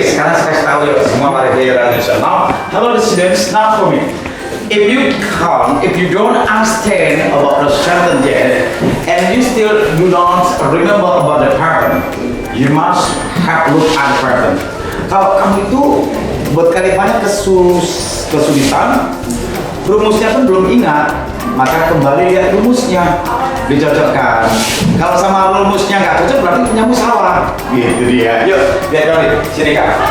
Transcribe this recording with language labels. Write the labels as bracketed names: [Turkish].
[Indonesian] Sekarang saya kasih tahu ya semua variasi Indonesia. [English] Now, hello students, now for me. If you don't understand about the sentence and you don't remember about the pattern, you must have look at the pattern. [Indonesian] Kalau kamu itu buat kalimatnya kesulitan, rumusnya pun belum ingat, maka kembali lihat rumusnya, dicocokkan. Kalau sama rumusnya nggak cocok berarti punyamu salah. Gitu dia. Yuk, lihat kali. Sini kak.